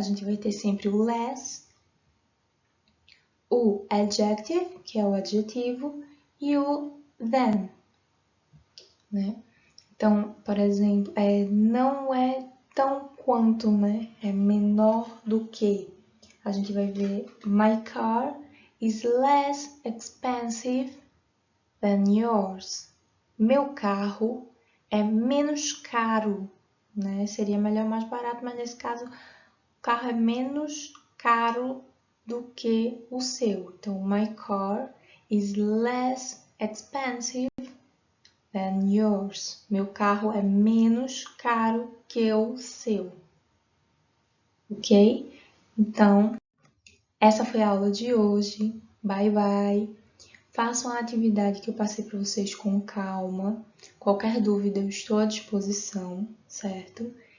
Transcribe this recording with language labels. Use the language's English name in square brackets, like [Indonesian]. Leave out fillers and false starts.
[Portuguese] A gente vai ter sempre o less, o adjective, que é o adjetivo, e o than, né? Então, por exemplo, não é tão quanto, né? É menor do que. A gente vai ver [English] my car is less expensive than yours. [Portuguese] Meu carro é menos caro, né? Seria melhor mais barato, mas nesse caso o carro é menos caro do que o seu. Então, [English] my car is less expensive than yours. [Portuguese] Meu carro é menos caro que o seu. Ok? Então, essa foi a aula de hoje. [English] Bye, bye. [Portuguese] Façam a atividade que eu passei para vocês com calma. Qualquer dúvida, eu estou à disposição, certo?